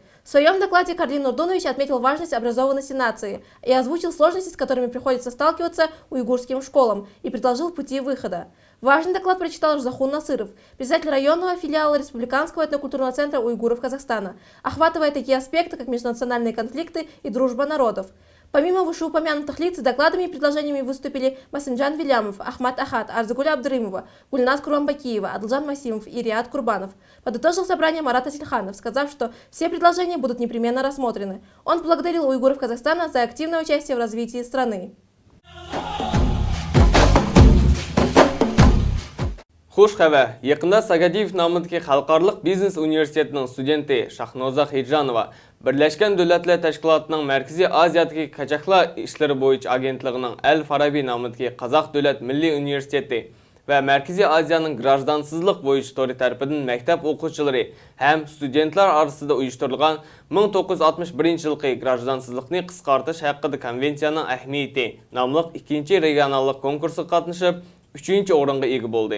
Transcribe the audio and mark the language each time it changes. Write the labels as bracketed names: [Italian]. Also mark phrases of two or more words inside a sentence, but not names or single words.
[Russian] В своем докладе Карлин Нурдунович отметил важность образованности нации и озвучил сложности, с которыми приходится сталкиваться уйгурским школам, и предложил пути выхода. Важный доклад прочитал Рзахун Насыров, председатель районного филиала Республиканского этнокультурного центра уйгуров Казахстана, охватывая такие аспекты, как межнациональные конфликты и дружба народов. Помимо вышеупомянутых лиц, с докладами и предложениями выступили Масинджан Вилямов, Ахмад Ахат, Арзагуля Абдырымова, Гульназ Курбанбакиева, Адылжан Масимов и Риат Курбанов. Подытожил собрание Марат Азильханов, сказав, что все предложения будут непременно рассмотрены. Он поблагодарил уйгуров Казахстана за активное участие в развитии страны. [Uzbek] Xush xabar. Yaqinda Sagadiyev nomidagi Xalqaro biznes universitetining studenti Shahnozа Xirjanova Birlashgan Davlatlar Tashkilotining Markaziy Osiyodagi qochoqlar ishlari bo'yicha agentligining Al-Farabiy nomidagi Qozoq davlat milliy universiteti va Markaziy Osiyoning grajdansizlik bo'yicha tori tarafidan maktab o'quvchilari ham studentlar orasida uyushtirilgan 1961-yilgi grajdansizlikni qisqartirish haqida konvensiyaning ahamiyati nomli ikkinchi regionallik konkursiga qatnashib 3-o'ringa ega bo'ldi.